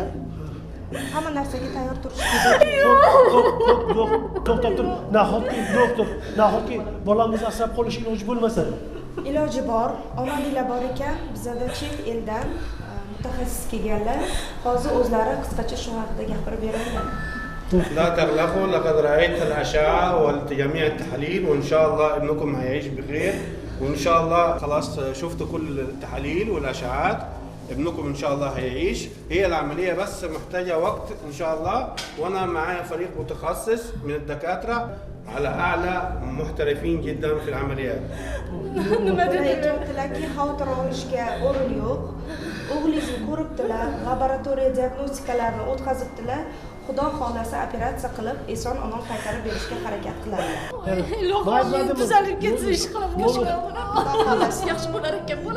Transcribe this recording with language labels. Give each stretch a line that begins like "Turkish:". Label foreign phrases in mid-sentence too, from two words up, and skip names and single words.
Uzbek: Hamma narsaga tayyor turish kerak. To'xtab tur. Nahotki bolamiz asrab qolish iloji bo'lmasa. Iloji bor, omadinglar bor ekan, bizada chet eldan mutaxassis kelganlar. Hozir o'zlari qisqacha shu haqida gapirib beradilar.
Arabic: لا تقلقوا لقد رأيت الأشعة وجميع التحاليل وإن شاء الله ابنكم هيعيش بخير وإن شاء الله خلاص شفت كل التحاليل والأشعات ابنكم إن شاء الله هيعيش هي العملية بس محتاجة وقت إن شاء الله وأنا معايا فريق متخصص من الدكاترة على أعلى محترفين جدا في العمليات.
Uzbek: Aytibdilarki, xavotir olishga o'rin yo'q. O'g'lingizni ko'ribdilar, laboratoriya diagnostikalarni o'tkazibdilar. Xudo xolasa operatsiya qilib, eson omon qaytarib berishga harakat qiladilar. ilohim tuzalib ketsin ish qilib hammasi yaxshi bo'lar ekan bolam